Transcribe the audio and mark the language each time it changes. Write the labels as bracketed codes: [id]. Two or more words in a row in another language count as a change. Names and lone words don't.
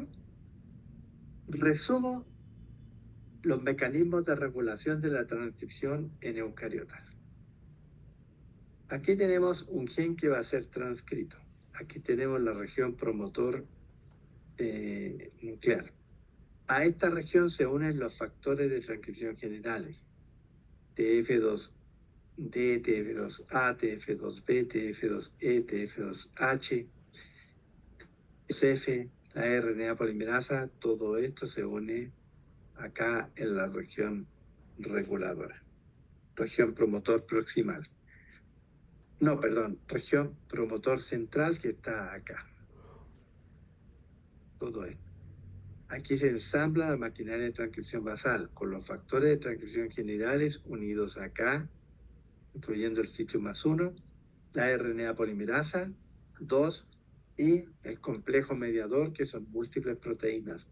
[es] Resumo los mecanismos de regulación de la transcripción en eucariotas. Aquí tenemos un gen que va a ser transcrito. Aquí tenemos la región promotor nuclear. A esta región se unen los factores de transcripción generales: TF2D, TF2A, TF2B, TF2E, TF2H, SF, la RNA polimerasa. Todo esto se une acá en la región reguladora, región promotor proximal. No, perdón, región promotor central, que está acá. Todo esto. Aquí se ensambla la maquinaria de transcripción basal con los factores de transcripción generales unidos acá, incluyendo el sitio +1, la RNA polimerasa 2 y el complejo mediador, que son múltiples proteínas.